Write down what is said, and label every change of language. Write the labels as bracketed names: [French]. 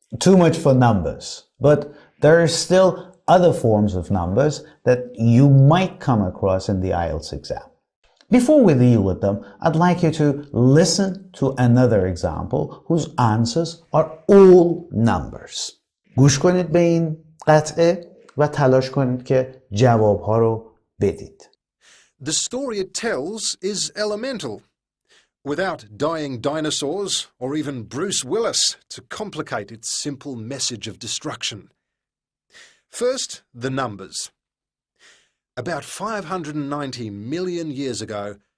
[English] Too much for numbers, but there are still other forms of numbers that you might come across in the IELTS exam. Before we deal with them, I'd like you to listen to another example whose answers are all numbers. [Persian] گوش کنید به این قطعه و تلاش کنید که جوابها رو بدید. [English] The story it tells is elemental, without dying dinosaurs or even Bruce Willis to complicate its simple message of destruction. First, the numbers. About 590 million years ago.